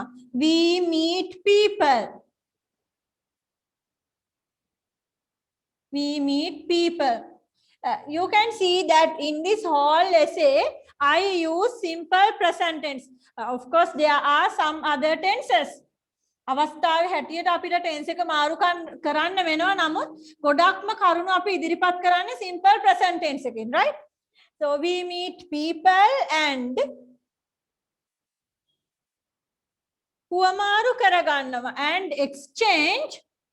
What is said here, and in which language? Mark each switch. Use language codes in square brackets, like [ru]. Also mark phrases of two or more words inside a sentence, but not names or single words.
[en] We meet people. We meet people. You can see that in this whole essay, I use simple present tense. Of course, there are some other tenses. [si] අවස්ථාවේ හැටියට අපිට tense එක මාරු කරන්න වෙනවා. නමුත් ගොඩක්ම කරුණු අපි ඉදිරිපත් කරන්නේ [en] simple present tense [si] එකකින්, right? [en] So we meet people and [si] හුවමාරු කරගන්නවා [en] and exchange